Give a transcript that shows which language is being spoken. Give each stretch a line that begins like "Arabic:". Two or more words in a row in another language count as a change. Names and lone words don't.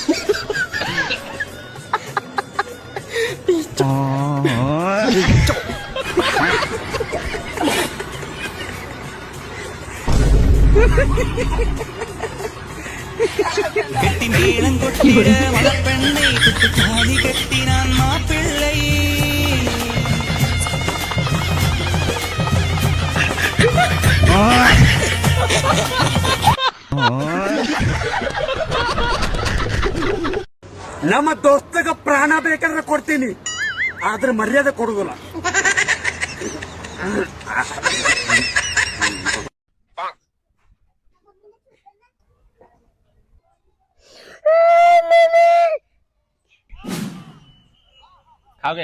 Tamil: கெட்டி மேளம் கொட்டிட மலப்பெண்ணை குத்து தாலி கட்டி நான் மாப்பிள்ளை.
Kannada: ನಮ್ಮ ದೋಸ್ತಗ ಪ್ರಾಣ ಬೇಕಾದ್ರೆ ಕೊಡ್ತೀನಿ, ಆದ್ರೆ ಮರ್ಯಾದೆ ಕೊಡುದಿಲ್ಲ.
Hindi: खाओगे?